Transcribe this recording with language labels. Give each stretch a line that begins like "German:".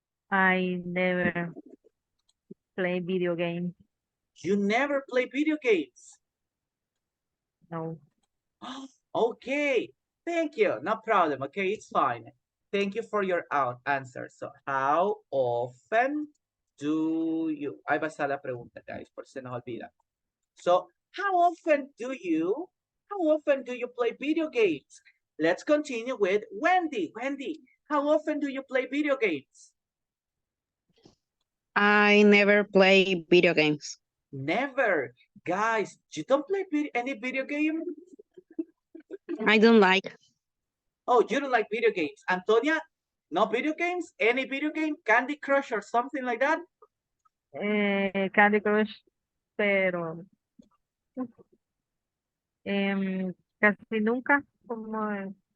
English: I never play video games. You never play video games. No. Okay, thank you. No problem. Okay, it's fine. Thank you for your answer. So, how often do you?
Spanish: Ahí va a estar la pregunta, guys, por si se nos olvida.
English: So, how often do you play video games? Let's continue with Wendy. Wendy, how often do you play video games? I never play video games. Never. Guys, you don't play any video game? I don't like. Oh, you don't like video games. Antonia, no video games? Any video game? Candy Crush or something like that?
Spanish: Candy Crush, pero casi nunca, como